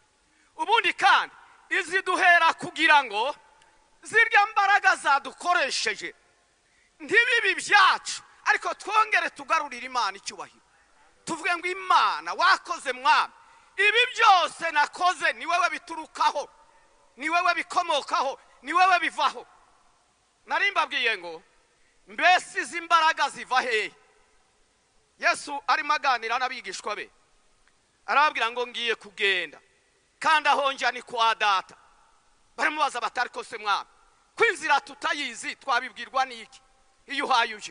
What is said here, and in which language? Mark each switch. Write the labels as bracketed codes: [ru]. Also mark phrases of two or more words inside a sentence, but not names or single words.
[rw] Ubundi kandi iziduhera kugira ngo zirya mbaraga zadukoresheje ntibibi byacu, ariko twongere tugarurira Imana icyubahiro. Tuvuge ngo Imana wakoze mwami, ibi byose nakoze ni wewe biturukaho, ni wewe bikomokaho, ni wewe bivaho. Narimbabwiye ngo mbese izi mbaraga ziva hehe? Yesu arimo aganira n'abigishwa be arababwira ngo ngiye kugenda kandi aho njya ni kwa data. Baramubaza batari ko se mwami kwinzira tutayizi twabibwirwa n'iki iyo uhaye uje?